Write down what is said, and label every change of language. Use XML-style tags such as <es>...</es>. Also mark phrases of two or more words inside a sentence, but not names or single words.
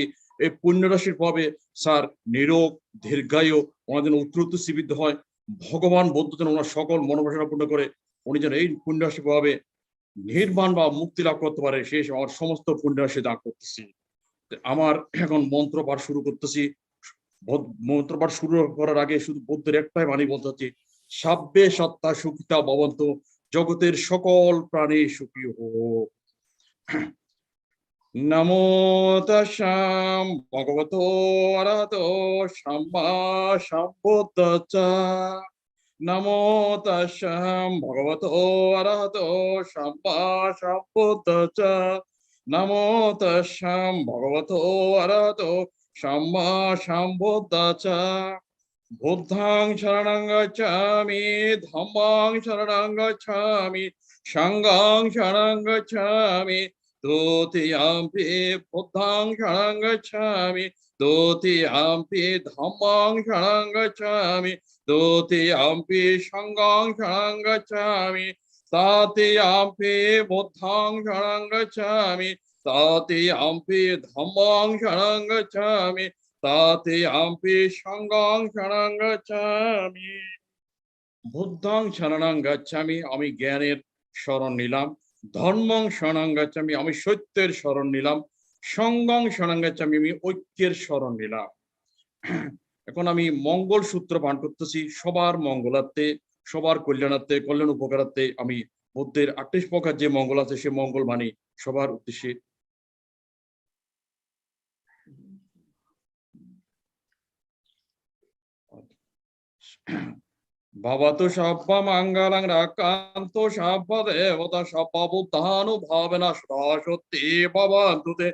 <bn>এই পুণ্য রাশির প্রভাবে স্যার নিরোগ দীর্ঘায়ু, ওনাদের উত্তরোত্তর শ্রীবৃদ্ধি হয়, ভগবান বৌদ্ধ যেন ওনার সকল মনোবাসনা পূর্ণ করে উনি যেন এই পুণ্য রাশির প্রভাবে নির্বাণ বা মুক্তি লাভ করতে পারে, শেষ আমার সমস্ত পুণ্য রাশি দান করতেছি। আমার এখন মন্ত্রপাঠ শুরু করতেছি। মন্ত্রপাঠ শুরু করার আগে শুধু বুদ্ধের একটাই বাণী বলতে হচ্ছে,</bn> <pi>সাব্বে সত্তা সুখিতা ভবন্তু,</pi> <bn>জগতের সকল প্রাণী সুখী হোক।</bn> <pi>নমো তাস্সা ভগবতো অরহতো সাম্মা সম্বুদ্ধস্সা। নমো তাস্সা ভগবতো অরহতো সাম্মা সম্বুদ্ধস্সা। নমো তাস্সা ভগবতো অরহতো সাম্মা সম্বুদ্ধস্সা। বুদ্ধং শরণং গচ্ছামি, ধম্মং শরণং গচ্ছামি, সংঘং শরণং গচ্ছামি, দ্বিতীয়ম্পি বুদ্ধং শরণং গচ্ছামি, দ্বিতীয়ম্পি ধম্মং শরণং গচ্ছামি, দ্বিতীয়ম্পি সংঘং শরণং গচ্ছামি, তৃতীয়ম্পি বুদ্ধং শরণং গচ্ছামি, তৃতীয়ম্পি ধম্মং শরণং গচ্ছামি, তৃতীয়ম্পি সংঘং শরণং গচ্ছামি। বুদ্ধং শরণং গচ্ছামি,</pi> <bn>আমি জ্ঞানের শরণ নিলাম।</bn> <pi>ধর্মং শরণং গচ্ছামি,</pi> <bn>আমি সত্যের শরণ নিলাম।</bn> <pi>সংঘং শরণং গচ্ছামি,</pi> <bn>আমি ঐক্যের শরণ নিলাম। এখন আমি মঙ্গল সূত্র পান করতেছি সবার মঙ্গলার্থে, সবার কল্যাণার্থে, কল্যাণ উপকারার্থে। আমি বুদ্ধের 38 প্রকার যে মঙ্গল আছে সে মঙ্গল বাণী সবার উদ্দেশ্যে।</bn> <pi>ভবতু সব্ব মঙ্গলং রাক্ষান্তু সব্ব দেবতা সব্ব বুদ্ধানুভাবেনা সদা সত্যি ভবন্তু তে।</pi>